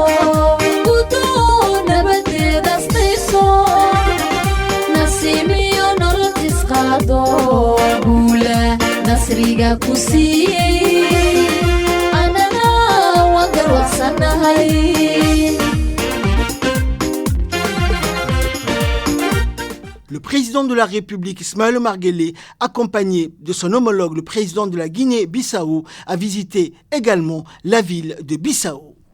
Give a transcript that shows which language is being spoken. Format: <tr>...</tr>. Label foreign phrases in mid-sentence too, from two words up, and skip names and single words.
<so>gudoo nabadeeda asqayso nasiimiyo nolol isqaado guula nasriga ku siiyey anana waan garwaaqsanahay.</so> <fr>Le président de la République, Ismaël Omar Guelleh, accompagné de son homologue, le président de la Guinée-Bissau, a visité également la ville de Bissau.</fr>